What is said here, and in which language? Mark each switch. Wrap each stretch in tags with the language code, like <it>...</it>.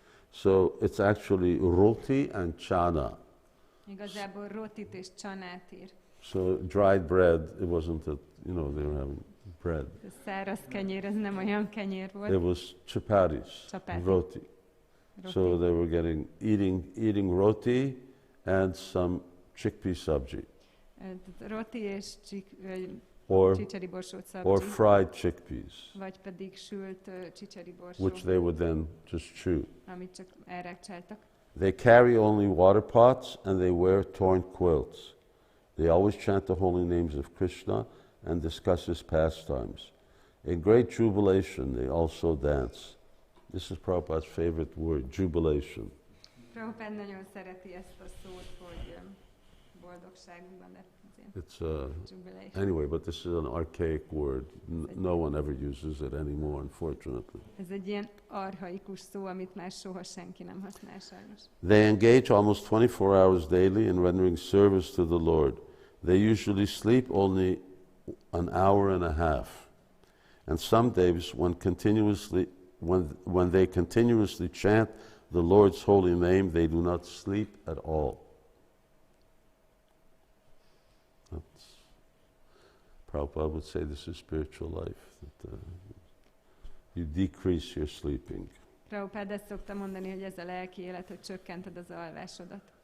<en>So it's actually roti and chana.</en> <hu>Igazából rotit és csanát ír.</hu> <en>So dried bread, it wasn't that, they were having bread.</en> <hu>A száraz kenyér, ez nem olyan kenyér volt.</hu> <en>It was chapatis, roti. So they were eating roti and some chickpea sabji.</en> <hu>Roti és csicseri borsót szabji.</hu> <en>Or fried chickpeas.</en> <hu>Vagy pedig sült csicseri borsó.</hu> <en>Which they would then just chew.</en> <hu>Amit csak elrákcsáltak.</hu> <en>They carry only water pots and they wear torn quilts. They always chant the holy names of Krishna and discuss his pastimes. In great jubilation, they also dance. This is Prabhupada's favorite word, jubilation.</en> <hu>Prabhupád nagyon szereti ezt a szót, hogy boldogságban.</hu> <en>It's anyway, but this is an archaic word. No one ever uses it anymore, unfortunately.</en> <hu>Ez egy ilyen archaikus szó, amit már soha senki nem használ sajnos.</hu> <en>They engage almost 24 hours daily in rendering service to the Lord. They usually sleep only an hour and a half. And some days when they continuously chant the Lord's holy name, they do not sleep at all. Prabhupada would say this is spiritual life, that you decrease your sleeping.</en> <hu>Prabhupád ezt szokta mondani, hogy ez a lelki élet, hogy csökkented az alvásodat.</hu>